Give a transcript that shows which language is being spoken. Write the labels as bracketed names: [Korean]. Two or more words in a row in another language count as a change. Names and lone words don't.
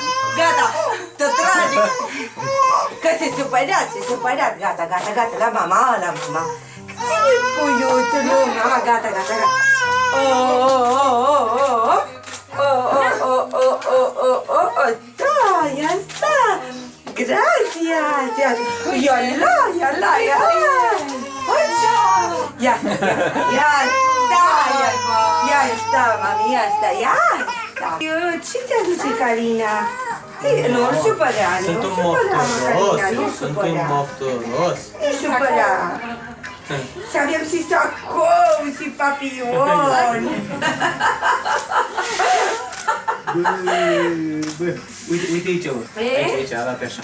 [Romanian] Gata, te trage. Că se supărat, gata, la mama. Ține puiuțul lui, mama, gata. Da, ia sta. [Spanish] Gracias. Iala. Ya está, mami, ya está. [Romanian] Ce te aduce, Carina? Nu supăra, Carina, nu supăra. Nu supăra. Și avem și sacou și papion. Uite aici, aici, arată așa.